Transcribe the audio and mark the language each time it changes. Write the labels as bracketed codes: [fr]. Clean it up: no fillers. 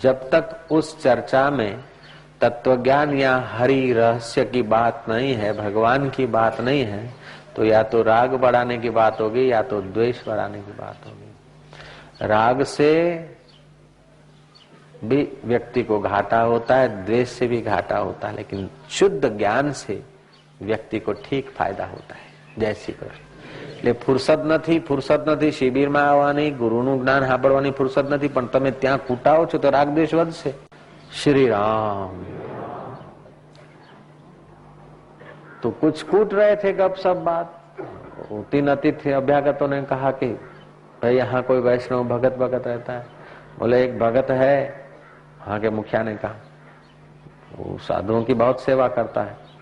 [hi] जब तक उस चर्चा में तत्वज्ञान या हरि रहस्य की बात नहीं है, भगवान की बात नहीं है, तो या तो राग बढ़ाने की बात होगी या तो द्वेष बढ़ाने की बात होगी। राग से भी व्यक्ति को घाटा होता है, द्वेष से भी घाटा होता है, लेकिन शुद्ध ज्ञान से व्यक्ति को ठीक फायदा होता है। जय श्री कृष्ण। [gu] એટલે ફુરસદ નથી શિબિરમાં આવવાની, ગુરુનું જ્ઞાન સાંભળવાની ફુરસદ નથી, પણ તમે ત્યાં કૂટાવો છો તો રાગ દ્વેષ વધશે। [hi] श्री राम। तो कुछ कूट रहे थे गप सब बात। 3 अतिथि अभ्यागतों ने कहा कि भाई यहाँ कोई वैष्णव भगत रहता है। बोले एक भगत है। वहां के मुखिया ने कहा वो साधुओं की बहुत सेवा करता है।